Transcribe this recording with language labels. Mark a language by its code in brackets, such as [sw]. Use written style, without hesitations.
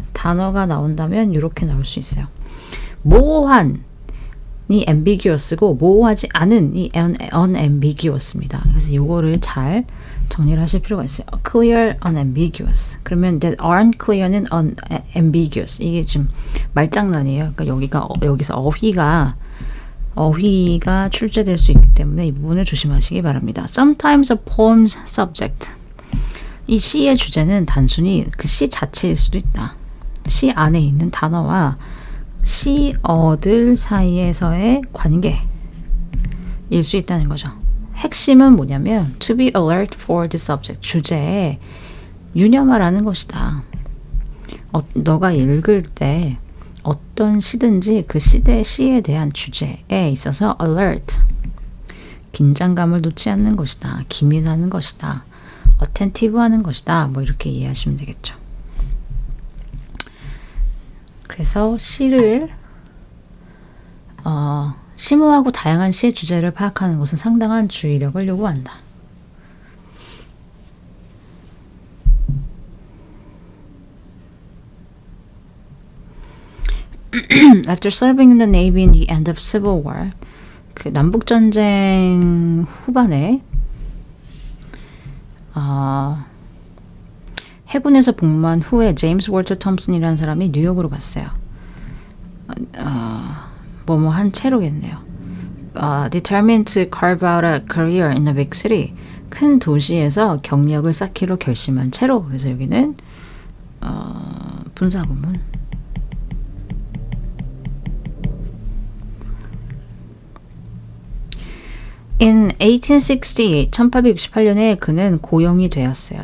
[ko] 단어가 나온다면 이렇게 나올 수 있어요. 모호한 이 ambiguous고 모호하지 않은 이 unambiguous입니다. 그래서 이거를 잘 정리를 하실 필요가 있어요. [en] clear, unambiguous. [ko] 그러면 [en] that aren't clear는 unambiguous. [ko] 이게 지금 말장난이에요. 그러니까 여기서 어휘가 출제될 수 있기 때문에 이 부분을 조심하시기 바랍니다. [en] Sometimes a poem's subject. [ko] 이 시의 주제는 단순히 그 시 자체일 수도 있다. 시 안에 있는 단어와 시어들 사이에서의 관계일 수 있다는 거죠. 핵심은 뭐냐면 [en] to be alert for the subject. [ko] 주제에 유념하라는 것이다. 너가 읽을 때 어떤 시든지 그 시에 대한 주제에 있어서 alert, 긴장감을 놓지 않는 것이다. 기민하는 것이다. attentive하는 것이다. 뭐 이렇게 이해하시면 되겠죠. 그래서 시를 심오하고 다양한 시의 주제를 파악하는 것은 상당한 주의력을 요구한다. [en] After serving in the Navy in the end of Civil War, [ko] 그 남북전쟁 후반에 해군에서 복무한 후에 제임스 월터 톰슨이라는 사람이 뉴욕으로 갔어요. 한 채로겠네요. [en] Determined to carve out a career in a big city. [ko] 큰 도시에서 경력을 쌓기로 결심한 채로. 그래서 여기는 분사구문. In 1868년에 그는 고용이 되었어요.